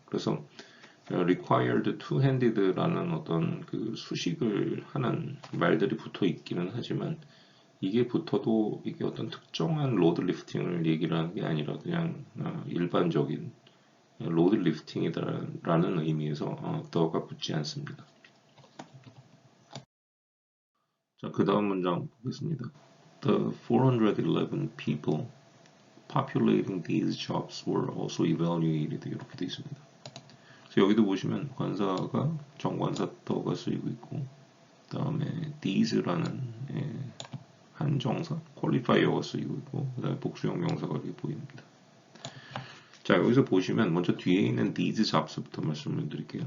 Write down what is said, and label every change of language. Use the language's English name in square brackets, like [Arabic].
[Korean] 그래서 [English] required two-handed [Korean] 라는 어떤 그 수식을 하는 말들이 붙어 있기는 하지만 이게 붙어도 이게 어떤 특정한 로드 리프팅을 얘기를 하는 게 아니라 그냥 일반적인 로드 리프팅이다라는 의미에서 더가 붙지 않습니다. 자, 그 다음 문장 보겠습니다. [English] The 411 people populating these jobs were also evaluated [Korean] 이렇게 되어 있습니다. 그래서 여기도 보시면 관사가 정관사 더가 쓰이고 있고 그 다음에 these라는 한정사 qualifier가 쓰이고 있고 그 다음에 복수형 명사가 이렇게 보입니다. 자, 여기서 보시면 먼저 뒤에 있는 these jobs부터 말씀을 드릴게요.